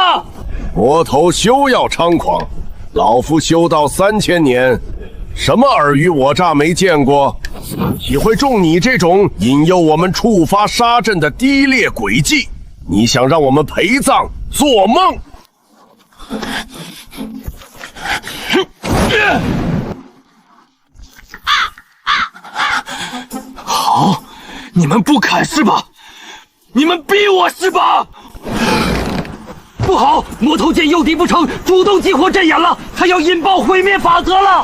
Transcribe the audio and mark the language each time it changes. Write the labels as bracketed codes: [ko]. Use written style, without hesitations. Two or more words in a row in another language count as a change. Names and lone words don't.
[zh] 魔頭休要猖狂，老夫修道3000年，什麼爾虞我詐沒見過？豈會中你這種引誘我們觸發殺陣的低劣詭計？你想讓我們陪葬？做夢！好，你们不砍是吧？你们逼我是吧？不好，魔头见诱敌不成，主动激活阵眼了，他要引爆毁灭法则了！